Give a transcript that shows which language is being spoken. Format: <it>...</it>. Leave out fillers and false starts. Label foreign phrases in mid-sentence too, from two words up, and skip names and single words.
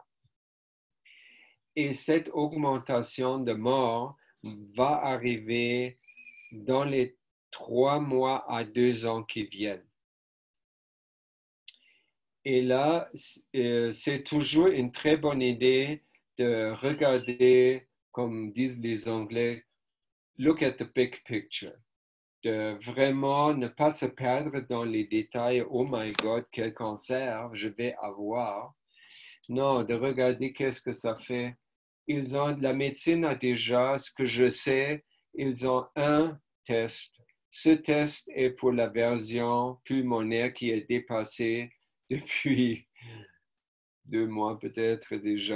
<fr>Et cette augmentation de morts va arriver dans les 3 mois à 2 ans qui viennent. Et là, c'est toujours une très bonne idée de regarder, comme disent les Anglais,</fr> <en>look at the big picture.</en> <fr>De vraiment ne pas se perdre dans les détails,</fr> <en>oh my God,</en> <fr>quel cancer je vais avoir. Non, de regarder qu'est-ce que ça fait. La médecine a déjà, ce que je sais, ils ont un test. Ce test est pour la version pulmonaire qui est dépassée depuis 2 mois peut-être déjà.</fr>